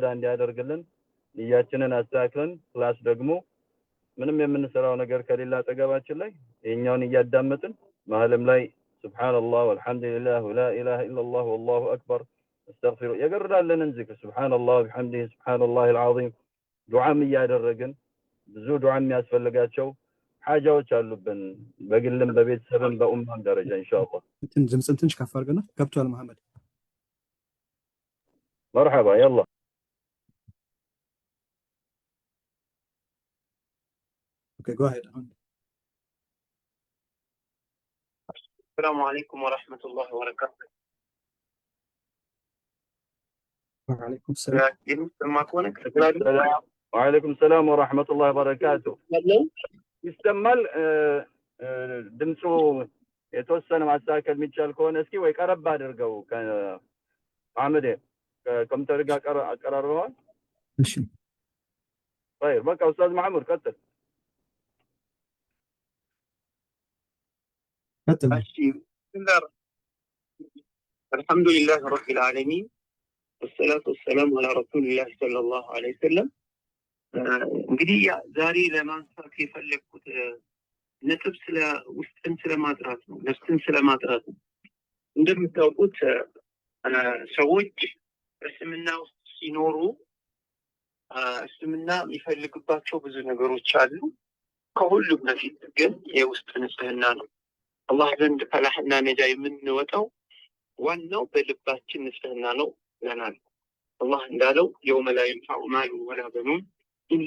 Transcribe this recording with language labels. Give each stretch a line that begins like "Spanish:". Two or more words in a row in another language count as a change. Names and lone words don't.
Amharic: እንዲያደርግልን ንያችንን አስተካክለን ፕላስ ደግሞ ምንም የምንሰራው ነገር ከሌላ አጠገባችን ላይ የኛውን እያዳመጥን መሀልም ላይ
Arabic: سبحان الله والحمد لله ولا إله إلا الله والله أكبر أستغفر
Amharic: የገርዳለንን ዚክር
Arabic: سبحان الله وبحمده سبحان الله العظيم
Amharic: ዱዓም እያደረግን ብዙ ዱዓ የሚያስፈልጋቸው ሐጃዎች አሉብን በግልም በቤተሰብም በኡማም ደረጃ ኢንሻአላህ። ድምፅን ትንሽ ከፍ አድርገና ገብቷል መሐመድ።
Arabic: መርሐባ يلا
English: ኦኬ go ahead.
Arabic: السلام عليكم ورحمة الله وبركاته. وعليكم السلام. وعليكم السلام ورحمة الله وبركاته.
Amharic: ይሰማል ድምፁ የተወሰነ ማስተካከል የሚቻል ከሆነ እስኪ ወይ ቀረብ አድርገው ከአመዴ ከኮምፒውተር ጋር አቀራርበዋል። እሺ طيب በቃ ኡስታዝ መሐሙድ ቀጥል።
Arabic: እሺ الحمد لله رب العالمين والصلاة والسلام على رسول الله صلى الله عليه وسلم.
Amharic: እንግዲህ ዛሬ ለማንሳት የፈለኩት ነጥብ ስለ ውስጥን ስለማጥራት ነው፣ ነፍስን ስለማጥራት ነው። እንደምታውቁት ሰዎች እስልምና ውስጥ ሲኖሩ እስልምና የሚፈልግባቸው ብዙ ነገሮች አሉ። ከሁሉም በፊት ግን የውስጥ ንጽህና ነው። አላህ ዘንድ ፈላህና ነጃ የምንወጣው ዋናው በልባችን ንጽህና ነው ይለናል። አላህ እንዳለው
Arabic: يوم لا ينفع مال ولا بنون إلا